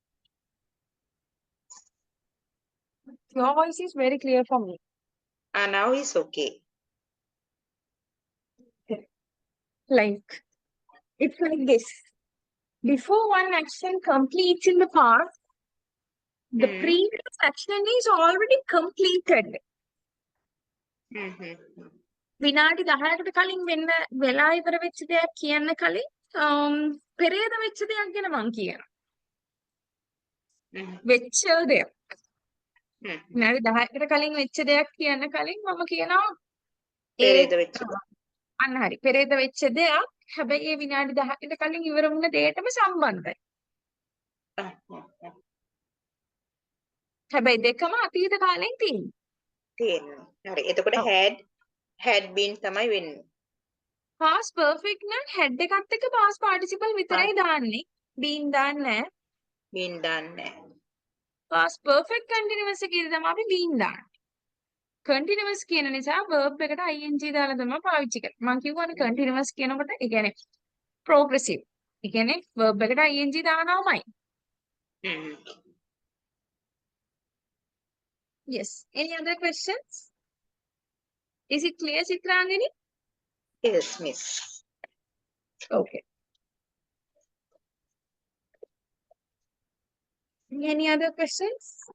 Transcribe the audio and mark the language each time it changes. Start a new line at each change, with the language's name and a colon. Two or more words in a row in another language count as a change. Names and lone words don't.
English: Your voice is very clear for me. Now is okay. Like, it's like this. Before one action completes in the past, the previous action is already completed.
Sinhala: විනාඩි 10කට කලින් වෙන්න වෙලා ඉවර වෙච්ච දෙයක් කියන්න කලින් පෙරේද වෙච්ච දෙයක් ගැන මං කියනවා. වෙච්ච දෙයක්. විනාඩි 10කට කලින් වෙච්ච දෙයක් කියන්න කලින් මම කියනවා පෙරේද වෙච්ච අන්න හරි. පෙරේද වෙච්ච දෙයක් හැබැයි ඒ විනාඩි 10කට කලින් ඉවර වුණ දෙයටම සම්බන්ධයි. හැබැයි දෙකම අතීත කාලෙන් තියෙනවා. තියෙනවා. හරි. එතකොට
English: had been
Sinhala: තමයි වෙන්නේ.
English: past perfect
Sinhala: නම් had එකත් එක්ක
English: past participle
Sinhala: විතරයි දාන්නේ. been දාන්නේ නැහැ. been දාන්නේ නැහැ.
English: past perfect continuous
Sinhala: එකේදී තමයි අපි been දාන්නේ. continuous කියන නිසා verb එකට ing දාලා තමයි පාවිච්චි කරන්නේ. මම කියවනේ continuous කියනකොට ඒ කියන්නේ progressive. ඒ කියන්නේ verb එකට ing දානවාමයි.
English: Yes. Any other questions? Is it clear, Chitrangani? Yes, miss. Okay. Any other questions?